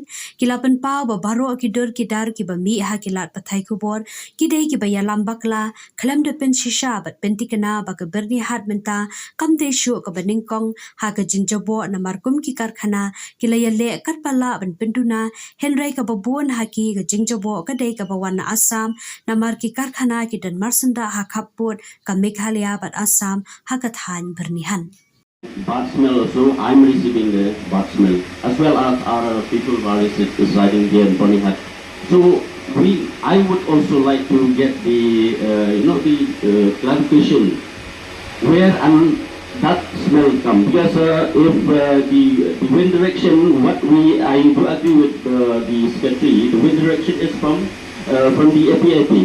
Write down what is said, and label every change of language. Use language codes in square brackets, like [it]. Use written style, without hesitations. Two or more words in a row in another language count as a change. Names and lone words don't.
[kha] kilapan pau ba baro ki dur ki dar ki ba mi ha kilat pathai kubor ki dei ki ba yalam bakla khalam de pen shisha bat pentikana ba ka Bernihat menta kam de shu ka baningkong ha ka jingjabo na markum ki karkhana kilayale katpala ban penduna henrai ka babun ha ki ka jingjabo ka dei ka bawan na Assam na mar ki karkhana ki dan marsanda ha khaput ka Meghalaya bat Assam ha ka than Bernihan [en] Bad smell also, I'm receiving the bad smell as well as our people who are residing here in Bernihat. So I would also like to get the clarification where that smell comes because if the wind direction, I do agree with the secretary, the wind direction is from the APIP.